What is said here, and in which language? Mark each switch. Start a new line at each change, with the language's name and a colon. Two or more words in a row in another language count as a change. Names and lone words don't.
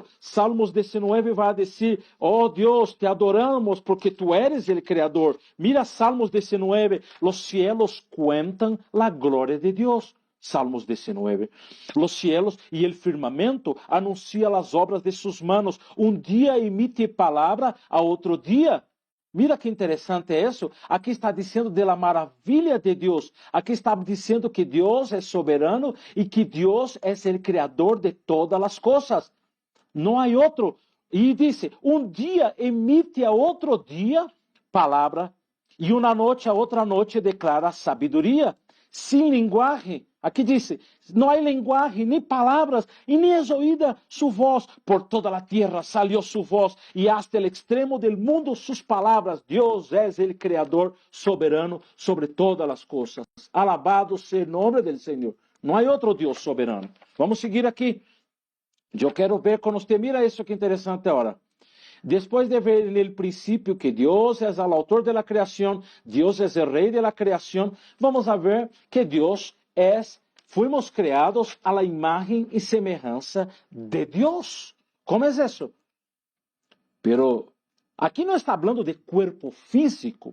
Spanish: Salmos 19 va a decir, oh Dios, te adoramos porque tú eres el creador. Mira Salmos 19, los cielos cuentan la gloria de Dios. Salmos 19. Los cielos y el firmamento anuncian las obras de sus manos. Un día emite palabra a otro día.
Portuguese: Mira que interessante isso. Aqui está dizendo da maravilha de Deus. Aqui está dizendo que Deus é soberano e que Deus é o criador de todas as coisas. Não há outro. E disse, dia emite a outro dia palavra e uma noite a outra noite declara sabedoria. Sem linguagem. Aqui disse, não há linguagem, nem palavras, e nem é oída sua voz.
Spanish: Por toda a terra salió
Portuguese: sua voz, e
Spanish: hasta el extremo del mundo
Portuguese: suas palavras. Deus é o Criador soberano sobre todas as coisas. Alabado seja o nome do Senhor. Não há outro Deus soberano. Vamos seguir aqui. Eu quero ver com você, mira isso que interessante agora.
Spanish: Después de ver en el principio que Dios es el autor de la creación, Dios es el rey de la creación, vamos a ver que Dios fuimos creados a la imagen y semejanza de Dios. ¿Cómo es eso? Pero aquí no está hablando de cuerpo físico.